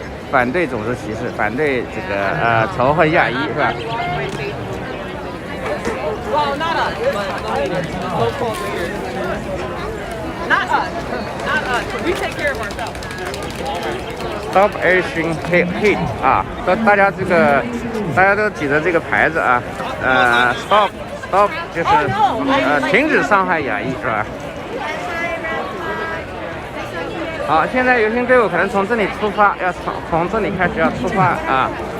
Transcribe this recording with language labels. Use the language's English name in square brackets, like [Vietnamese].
[Chinese] 反对种族歧视，反对这个仇恨亚裔是吧？ [English] Well, not us, but local leaders. Not us. We take care of ourselves. [Chinese] Stop Asian Hate 啊，大家都举着这个牌子啊，Stop 就是停止伤害亚裔是吧？好，现在游行队伍可能从这里出发，要从这里开始要出发啊。